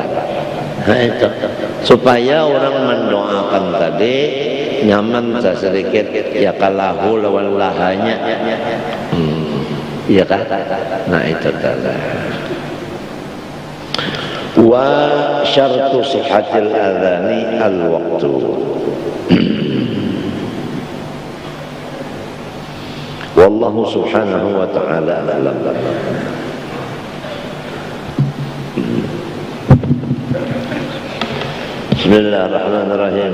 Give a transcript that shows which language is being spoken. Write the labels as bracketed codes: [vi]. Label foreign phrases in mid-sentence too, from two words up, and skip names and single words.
[bjn] Nah, itu supaya orang mendoakan tadi nyaman sedikit ya, kalahu lawan lahanya. Iya kan? Nah, itu tadi. [ar] وشرط صحة الأذان الوقت. والله سبحانه وتعالى أعلم. بسم الله الرحمن الرحيم.